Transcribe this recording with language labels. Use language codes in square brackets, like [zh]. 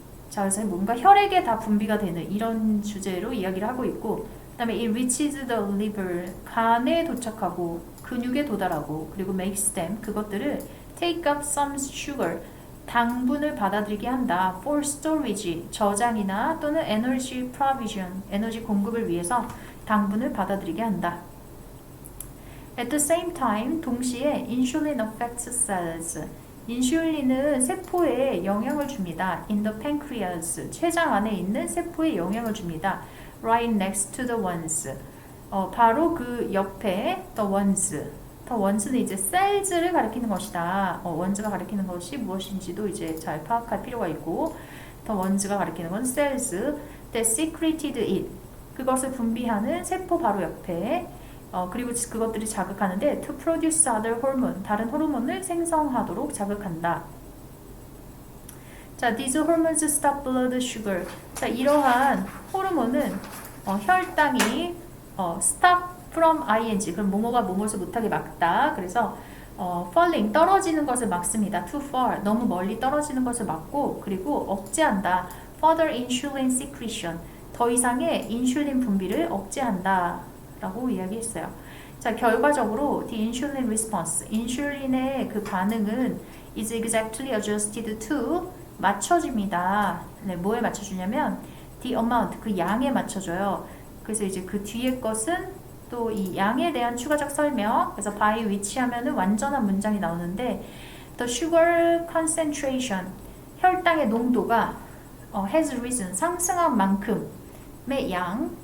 [ko] 자, 그래서 뭔가 혈액에 다 분비가 되는 이런 주제로 이야기를 하고 있고, 그 다음에 [en] it reaches the liver, [ko] 간에 도착하고 근육에 도달하고 그리고 [en] makes them, [ko] 그것들을 [en] take up some sugar, [ko] 당분을 받아들이게 한다. [en] for storage, [ko] 저장이나 또는 [en] energy provision, [ko] 에너지 공급을 위해서 당분을 받아들이게 한다. [en] At the same time, [ko] 동시에 [en] insulin affects cells, [ko] 인슐린은 세포에 영향을 줍니다. [en] In the pancreas, [ko] 췌장 안에 있는 세포에 영향을 줍니다. [en] Right next to the ones, [ko] 바로 그 옆에 [en] the ones. [ko] the ones는 이제 cells를 가리키는 것이다. ones가 가리키는 것이 무엇인지도 이제 잘 파악할 필요가 있고, the ones가 가리키는 건 [en] cells that secreted it. [ko] 그것을 분비하는 세포 바로 옆에. 그리고 그것들이 자극하는데 [en] to produce other hormone, [ko] 다른 호르몬을 생성하도록 자극한다. [en] 자, these hormones stop blood sugar. [ko] 자, 이러한 호르몬은 혈당이 [en] stop from ing. [ko] 그럼 뭐뭐가 뭐뭐를 못하게 막다. 그래서 falling 떨어지는 것을 막습니다. too far 너무 멀리 떨어지는 것을 막고 그리고 억제한다. [en] further insulin secretion [ko] 더 이상의 인슐린 분비를 억제한다 라고 이야기했어요. 자, 결과적으로 [en] the insulin response [ko] 인슐린의 그 반응은 [en] is exactly adjusted to [ko] 맞춰집니다. 네, 뭐에 맞춰주냐면 [en] the amount [ko] 그 양에 맞춰줘요. 그래서 이제 그 뒤에 것은 또 이 양에 대한 추가적 설명. 그래서 by which 하면은 완전한 문장이 나오는데 [en] the sugar concentration [ko] 혈당의 농도가 [en] has risen [ko] 상승한 만큼의 양.